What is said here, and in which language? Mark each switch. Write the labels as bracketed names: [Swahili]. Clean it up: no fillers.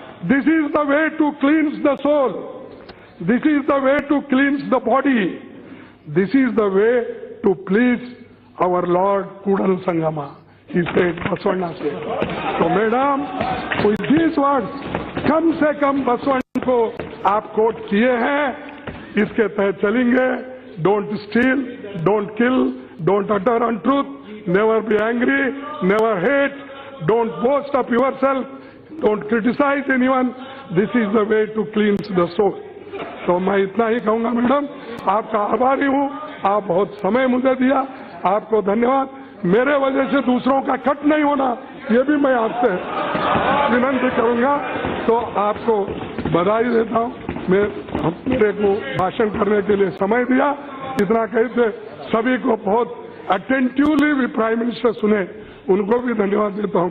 [English] This is the way to cleanse the soul. This is the way to cleanse the body. This is the way to please our Lord Kudal Sangama. He said, Baswannah said. So madam, with these words, [Hindi] कम से कम बसवण्णा को आप coat किए हैं, इसके तहत चलेंगे. [English] Don't steal, don't kill, don't utter untruth, never be angry, never hate, don't boast of yourself, don't criticize anyone. This is the way to cleanse the soul. [Hindi] तो मैं इतना ही कहूंगा मैडम, आपका आभारी हूँ. आप बहुत समय मुझे दिया, आपको धन्यवाद. मेरे वजह से दूसरों का कट नहीं होना, ये भी मैं आपसे विनंती करूंगा. तो आपको बधाई देता हूँ. मेरे को भाषण करने के लिए समय दिया, इतना कहते सभी को बहुत अटेंटिवली भी प्राइम मिनिस्टर सुने, उनको भी धन्यवाद देता हूँ.